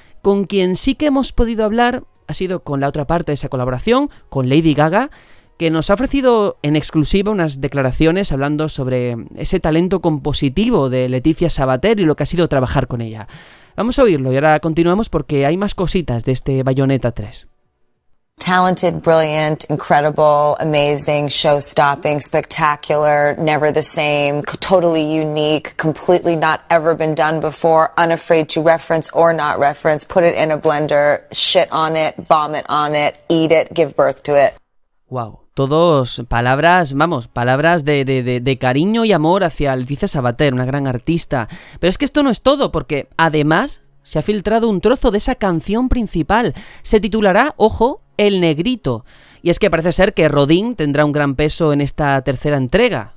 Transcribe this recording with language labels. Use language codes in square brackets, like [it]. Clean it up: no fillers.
[es] Con quien sí que hemos podido hablar ha sido con la otra parte de esa colaboración, con Lady Gaga, que nos ha ofrecido en exclusiva unas declaraciones hablando sobre ese talento compositivo de Leticia Sabater y lo que ha sido trabajar con ella. Vamos a oírlo y ahora continuamos porque hay más cositas de este Bayonetta 3. [en] Talented, brilliant, incredible, amazing, show-stopping, spectacular, never the same, totally unique, completely not ever been done before, unafraid to reference or not reference, put it in a blender, shit on it, vomit on it, eat it, give birth to it. [es] Wow, todos palabras, vamos, palabras de cariño y amor hacia Leticia Sabater, una gran artista. Pero es que esto no es todo, porque además se ha filtrado un trozo de esa canción principal. Se titulará, ojo, El Negrito. Y es que parece ser que Rodin tendrá un gran peso en esta tercera entrega.